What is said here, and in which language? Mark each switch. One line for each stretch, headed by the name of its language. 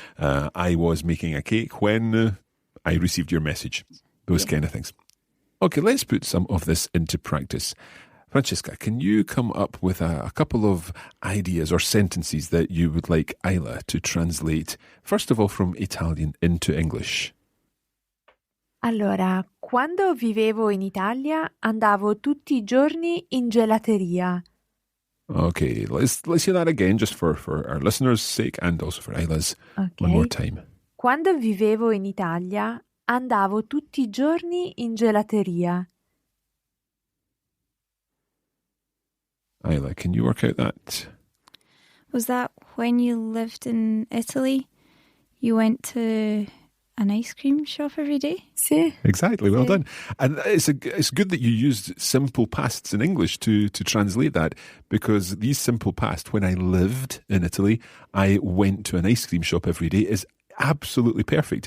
English: I was making a cake when I received your message. Those kind of things. Okay, let's put some of this into practice. Francesca, can you come up with a couple of ideas or sentences that you would like Isla to translate, first of all, from Italian into English?
Italian: Allora, quando vivevo in Italia andavo tutti I giorni in gelateria.
English: Okay, let's hear that again, just for our listeners' sake and also for Isla's. Okay. One more time.
Italian: Quando vivevo in Italia andavo tutti I giorni in gelateria.
English: Isla, can you work out that? Was that when you lived in Italy? You went to an ice cream shop every day?
Italian: Sì.
English: Exactly, well done. And it's good that you used simple pasts in English to translate that, because these simple past, when I lived in Italy, I went to an ice cream shop every day, is absolutely perfect.